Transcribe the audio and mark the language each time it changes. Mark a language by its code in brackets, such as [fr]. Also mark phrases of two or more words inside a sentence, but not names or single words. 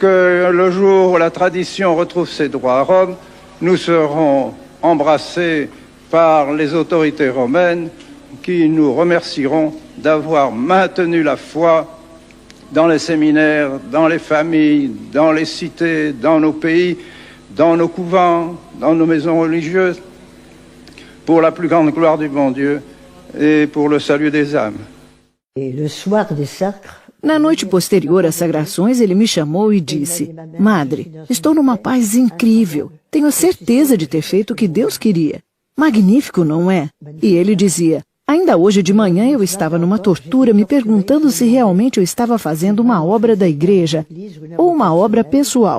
[fr] que le jour où la tradition retrouve ses droits à Rome, nous serons embrassés par les autorités romaines qui nous remercieront d'avoir maintenu la foi dans les séminaires, dans les familles, dans les cités, dans nos pays, dans nos couvents, dans nos maisons religieuses, pour la plus grande gloire du bon Dieu et pour le salut des âmes. [pt] Na noite posterior às sagrações, ele me chamou e disse: Madre, estou numa paz incrível. Tenho a certeza de ter feito o que Deus queria. Magnífico, não é? E ele dizia: ainda hoje de manhã eu estava numa tortura me perguntando se realmente eu estava fazendo uma obra da igreja ou uma obra pessoal.